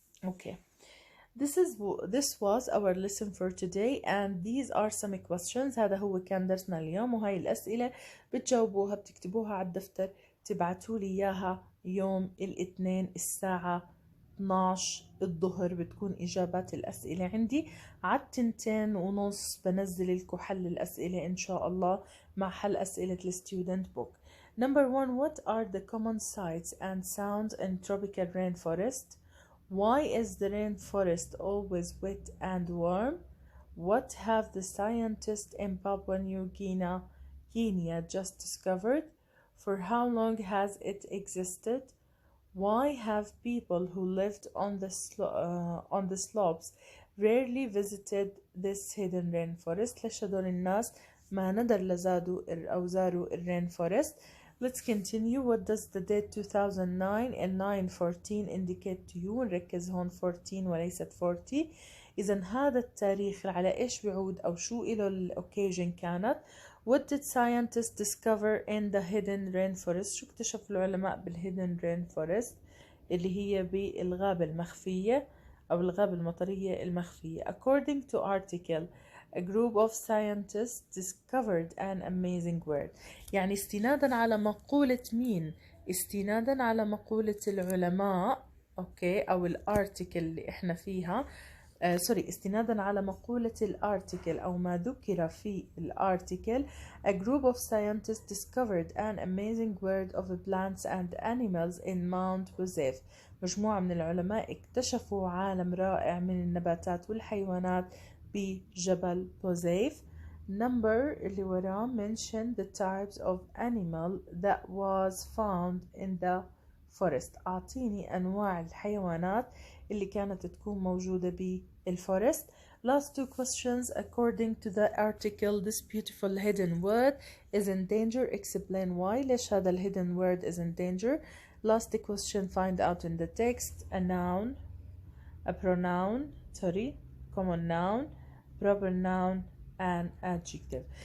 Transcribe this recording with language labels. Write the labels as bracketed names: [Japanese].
[English] Okay. This was our lesson for today, and these are some questions. [Arabic] هذا هو كان درسنا اليوم, وهاي الأسئلة بتجاوبوها, بتكتبوها على الدفتر, تبعتوا لي إياها يوم الاثنين الساعة 12 الظهر. بتكون إجابات الأسئلة عندي على 2:30 بنزل لكم حل الأسئلة إن شاء الله مع حل أسئلة الستودنت بوك. [English] Number 1, what are the common sights and sounds in tropical rainforest? Why is the rainforest always wet and warm? What have the scientists in Papua New Guinea just discovered? For how long has it existed? Why have people who lived on the slopes rarely visited this hidden rainforest? [Arabic] ليش هدول الناس ما ندر لزادوا أو زاروا الرينفورست؟ [English] Let's continue. What does the date 2009 and 9/14 indicate to you? [Arabic] نركز هون 14 وليست 40. إذا هذا التاريخ على إيش بيعود أو شو إله الأوكيجن كانت؟ [English] What did scientists discover in the hidden rainforest? [Arabic] شو اكتشف العلماء بالhidden rainforest اللي هي بالغابة المخفية أو الغابة المطرية المخفية. [English] According to article, a group of scientists discovered an amazing word. [Arabic] يعني استنادا على مقولة مين؟ استنادا على مقولة العلماء، أوكي، أو الارتيكل اللي إحنا فيها. استنادا على مقولة الارticle أو ما ذكر في الارticle. [English] A group of scientists discovered an amazing world of plants and animals in Mount Joseph. [Arabic] مجموعة من العلماء اكتشفوا عالم رائع من النباتات والحيوانات بجبل بوزيف. [English] Number [Arabic] اللي وراه [English] mention the types of animal that was found in the forest. [Arabic] أعطيني أنواع الحيوانات اللي كانت تكون موجودة بالفورست. [English] Last two questions. According to the article, this beautiful hidden word is in danger. Explain why. [Arabic] ليش هذا ال [English] hidden word is in danger. Last question. Find out in the text a noun, a pronoun, common noun, proper noun, and adjective.